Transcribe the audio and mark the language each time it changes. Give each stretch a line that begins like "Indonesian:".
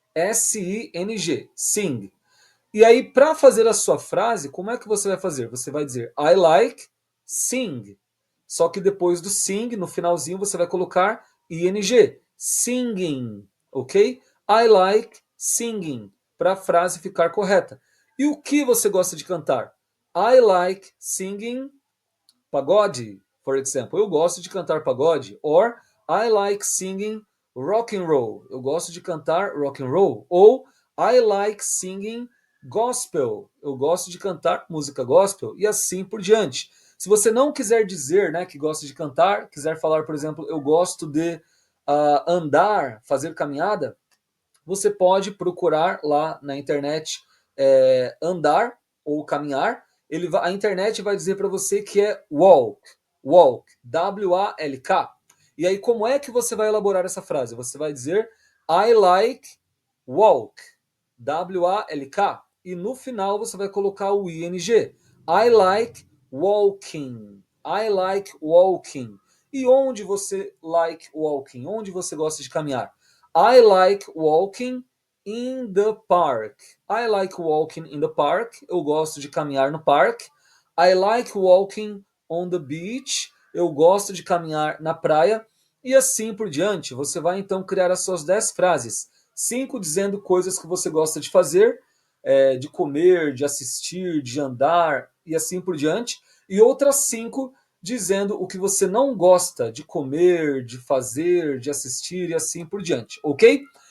Portuguese: S-I-N-G. Sing. E aí, para fazer a sua frase, como é que você vai fazer? Você vai dizer
English: I like sing.
Portuguese: Só que depois do sing, no finalzinho, você vai colocar ing.
English: Singing. Ok? I like singing.
Portuguese: Para a frase ficar correta. E o que você gosta de cantar?
English: I like singing pagode, for example.
Portuguese: Eu gosto de cantar pagode.
English: Or I like singing rock and roll.
Portuguese: Eu gosto de cantar rock and roll. Ou
English: I like singing gospel.
Portuguese: Eu gosto de cantar música gospel e assim por diante. Se você não quiser dizer, né, que gosta de cantar, quiser falar, por exemplo, eu gosto de andar, fazer caminhada, você pode procurar lá na internet andar ou caminhar. A internet vai dizer para você que é walk, walk, W-A-L-K. E aí, como é que você vai elaborar essa frase? Você vai dizer
English: I like walk,
Portuguese: W-A-L-K. E no final você vai colocar o ing.
English: I like walking. I like walking.
Portuguese: E onde você
English: like walking?
Portuguese: Onde você gosta de caminhar?
English: I like walking in the park. I like walking in the park.
Portuguese: Eu gosto de caminhar no parque.
English: I like walking on the beach.
Portuguese: Eu gosto de caminhar na praia. E assim por diante. Você vai então criar as suas 10 frases. 5 dizendo coisas que você gosta de fazer, de comer, de assistir, de andar e assim por diante. E outras 5 dizendo o que você não gosta de comer, de fazer, de assistir e assim por diante, ok?